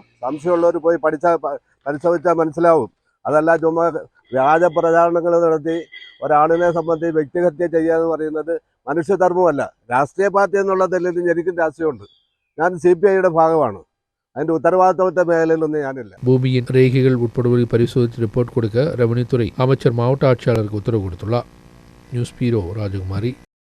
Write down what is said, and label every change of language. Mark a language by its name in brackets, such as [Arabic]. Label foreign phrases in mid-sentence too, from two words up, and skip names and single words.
[Malayalam] സംശയമുള്ളവർ പോയി പരിശോധിച്ചാൽ മനസ്സിലാവും. അതല്ല ചുമ്മാ വ്യാജ പ്രചാരണങ്ങൾ നടത്തി ഒരാളിനെ സംബന്ധിച്ച് വ്യക്തിഹത്യ ചെയ്യുക എന്ന് പറയുന്നത് മനുഷ്യധർമ്മമല്ല. രാഷ്ട്രീയ പാർട്ടി എന്നുള്ള നിലയിൽ എനിക്കും രാഷ്ട്രീയമുണ്ട്. ഞാൻ CPI-യുടെ ഭാഗമാണ്. അതിന്റെ ഉത്തരവാദിത്തത്തെ മേഖലയിലൊന്നും ഞാനില്ല. [Tamil] பூமியின் ரேகைகள் உட்படுவதை பரிசோதித்து ரிப்போர்ட் கொடுக்க ரெவன்யூ துறை அமைச்சர் மாவட்ட ஆட்சியாளருக்கு உத்தரவு கொடுத்துள்ளார். நியூஸ் பீரோ ராஜகுமாரி.